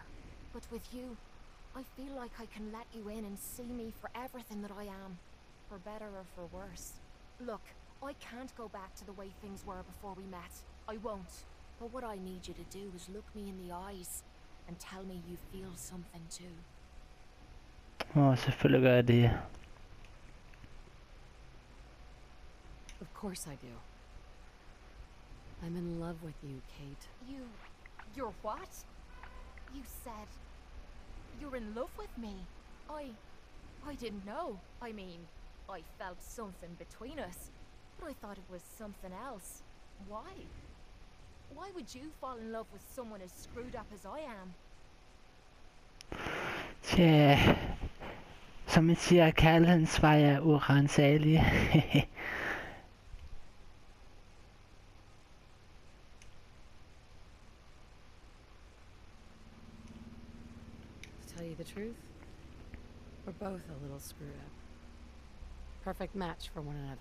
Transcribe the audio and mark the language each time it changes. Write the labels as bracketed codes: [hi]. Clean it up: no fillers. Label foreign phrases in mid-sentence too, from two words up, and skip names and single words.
[en] But with you, I feel like I can let you in and see me for everything that I am. For better or for worse. Look, I can't go back to the way things were before we met. I won't. But what I need you to do is look me in the eyes and tell me you feel something too. [da] Selvfølgelig gør jeg det. [en] Of course I do. I'm in love with you, Kate. You're what? You said you're in love with me. I didn't know. I mean, I felt something between us, but I thought it was something else. Why? Why would you fall in love with someone as screwed up as I am? [da] Tja, som man siger, kærlighedens vej er urensagelig. [en] To tell you the truth, we're both a little screwed up. Perfect match for one another.